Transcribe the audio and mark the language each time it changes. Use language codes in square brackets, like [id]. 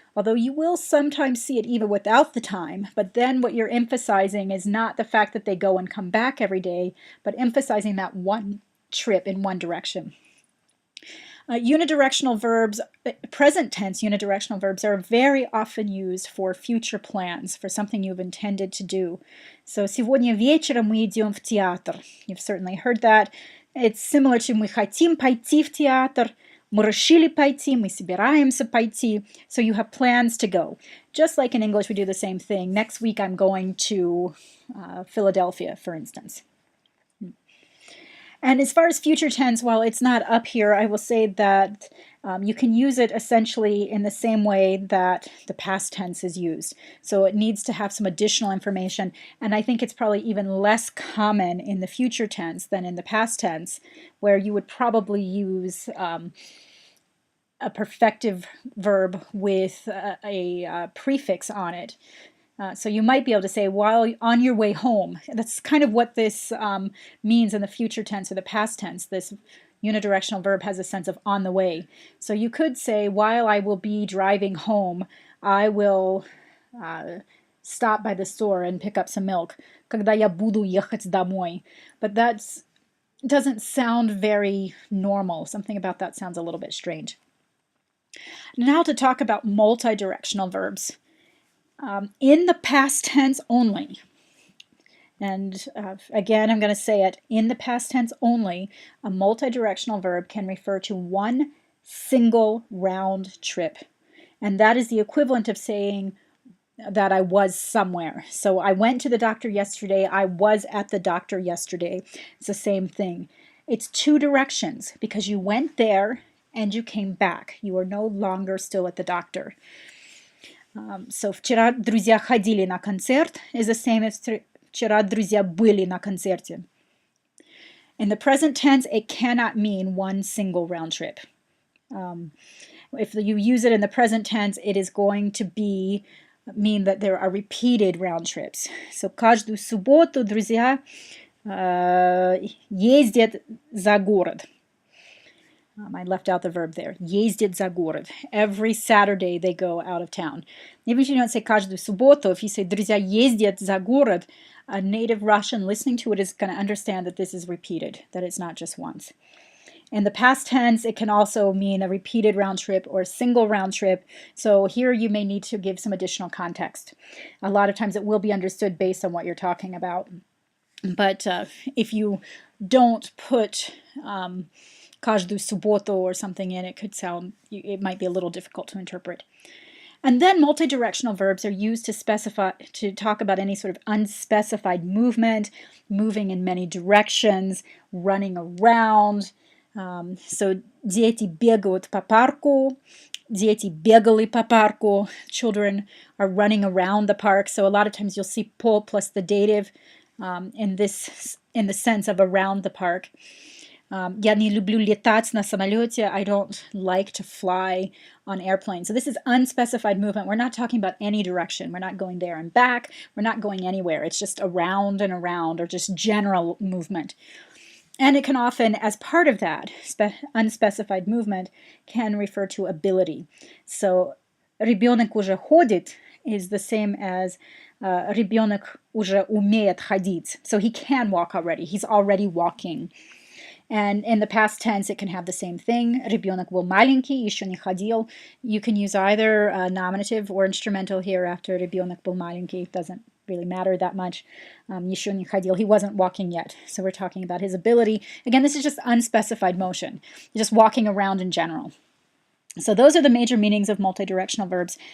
[en] Although you will sometimes see it even without the time, but then what you're emphasizing is not the fact that they go and come back every day, but emphasizing that one trip in one direction. Unidirectional verbs, present tense unidirectional verbs are very often used for future plans, for something you've intended to do. [ru] So, сегодня вечером мы идем в театр. [en] You've certainly heard that. It's similar to [ru] мы хотим пойти в театр, мы решили пойти, мы собираемся пойти. [en] So you have plans to go. Just like in English, we do the same thing. Next week I'm going to Philadelphia, for instance. And as far as future tense, while it's not up here, I will say that you can use it essentially in the same way that the past tense is used. So it needs to have some additional information, and I think it's probably even less common in the future tense than in the past tense, where you would probably use a perfective verb with a prefix on it. So you might be able to say, while on your way home. That's kind of what this means in the future tense or the past tense. This unidirectional verb has a sense of on the way. So you could say, while I will be driving home, I will stop by the store and pick up some milk. [ru] Когда я буду ехать домой. [en] But that doesn't sound very normal. Something about that sounds a little bit strange. Now to talk about multidirectional verbs. In the past tense only, and again, I'm going to say it, in the past tense only, a multidirectional verb can refer to one single round trip. And that is the equivalent of saying that I was somewhere. So I went to the doctor yesterday, I was at the doctor yesterday. It's the same thing. It's two directions because you went there and you came back. You are no longer still at the doctor. [ru] So вчера друзья ходили на концерт [en] is the same as [ru] вчера друзья были на концерте. [en] In the present tense, it cannot mean one single round trip. If you use it in the present tense, it is going to mean that there are repeated round trips. [ru] So каждую субботу друзья ездят за город. [en] I left out the verb there. [ru] Ездит за город. [en] Every Saturday they go out of town. Even if you don't say [ru] каждую субботу, [en] if you say [ru] друзья ездят за город, [en] a native Russian listening to it is going to understand that this is repeated, that it's not just once. In the past tense, it can also mean a repeated round trip or a single round trip. So here you may need to give some additional context. A lot of times it will be understood based on what you're talking about. But if you don't put [ru] каждую субботу [en] or something in, it might be a little difficult to interpret. And then multidirectional verbs are used to talk about any sort of unspecified movement, moving in many directions, running around. [ru] So дети бегают по парку, дети бегали по парку. [en] Children are running around the park. So a lot of times you'll see по plus the dative in the sense of around the park. [ru] Я не люблю летать на самолете. [en] I don't like to fly on airplanes. So this is unspecified movement. We're not talking about any direction. We're not going there and back. We're not going anywhere. It's just around and around or just general movement. And it can often, as part of that unspecified movement, can refer to ability. [ru] So ребенок уже ходит is the same as ребенок уже умеет ходить. [en] So he can walk already. He's already walking. And in the past tense, it can have the same thing. [ru] Ребенок был маленький, еще не ходил. [en] You can use either nominative or instrumental here after [ru] ребенок был маленький. [en] It doesn't really matter that much. [ru] Еще не ходил. [en] He wasn't walking yet. So we're talking about his ability. Again, this is just unspecified motion. Just walking around in general. So those are the major meanings of multidirectional verbs.